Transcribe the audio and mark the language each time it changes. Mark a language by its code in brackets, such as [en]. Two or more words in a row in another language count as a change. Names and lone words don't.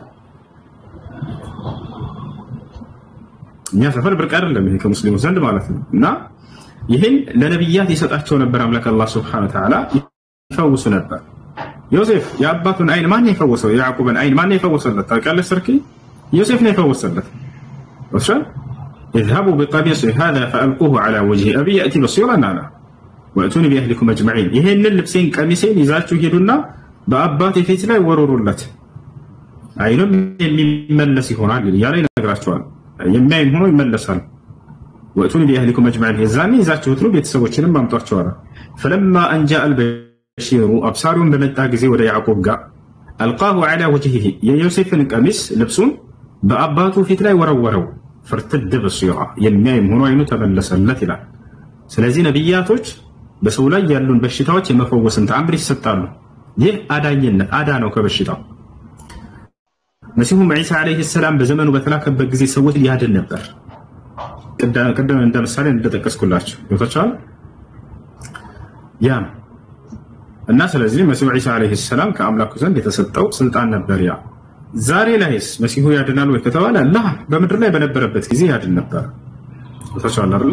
[am] እኛ ሰፈር ብርቅ አይደለም ይሄ ከሙስሊሙ ዘንድ ማለት ነው እና ይሄን ለነብያት ይሰጣቸው ነበር አምላክ አላህ [ar] سبحانه وتعالى [am] ይፈውሱ ነበር ዮሴፍ የአባቱን አይን ማን የፈወሰው ያዕቆብን አይን ማን የፈወሰለት ታውቃለህ ሰርኪ ዮሴፍ ነው የፈወሰለት ወጣ [ar] اذهبوا بقميصي هذا فألقوه على وجه أبي يأتي بصيرا على وأتوني بأهلكم أجمعين [am] ይሄን ልብሴን ቀሚሴን ይዛችሁ ሄዱና በአባቴ ፊት ላይ ወረሩለት አይኑም የሚመለስ ይሆናል ያለ ይነግራቸዋል የሚያይን ሆኖ ይመለሳል [ar] وأتوني بأهلكم أجمعين [am] የዛኔ ይዛችሁት ነው ቤተሰቦችንም አምጧቸዋል [ar] فلما أن جاء البشير أبصارهم [am] በመጣ ጊዜ ወደ ያዕቆብ ጋር [ar] ألقاه على وجهه [am] የዮሴፍን ቀሚስ ልብሱን በአባቱ ፊት ላይ ወረወረው [ar] فرتد بصيرة [am] የሚያይም ሆኖ አይኑ ተመለሰለት ይላል ስለዚህ ነብያቶች በሰው ላይ ያሉን በሽታዎች የመፈወስን ተአምር ይሰጣሉ ይህ አዳኝነት አዳ ነው ከበሽታው መሲሁም ዒሳ [ar] عليه السلام [am] በዘመኑ በተላከበት ጊዜ ሰዎች ያድን ነበር ቀደም እንደምሳሌ እንደተጠቀስኩላችሁ ወጣቻል ያ እና ስለዚህ መሲሁ ዒሳ [ar] عليه السلام [am] ከአምላኩ ዘንድ የተሰጠው ስልጣን ነበር ያ ዛሬ ላይስ መሲሁ ያድናል ወይ ከተባለ አላህ በመድር ላይ በነበረበት ጊዜ ያድን ነበር ወጣቻል አይደል